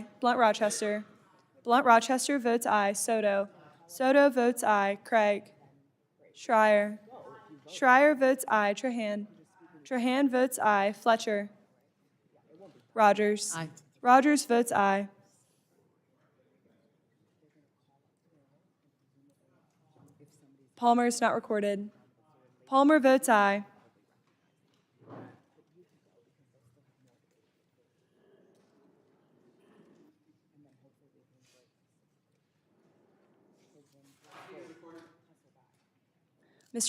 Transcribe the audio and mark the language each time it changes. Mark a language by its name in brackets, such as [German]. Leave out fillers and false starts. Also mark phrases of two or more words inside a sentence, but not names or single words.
[English] Blunt Rochester. Blunt Rochester votes aye. Soto. Soto votes aye. Craig. Schreier. Schreier votes aye. Trahan. Trahan votes aye. Fletcher. Rogers. Aye. Rogers votes aye. Palmer is not recorded. Palmer votes aye. Mr.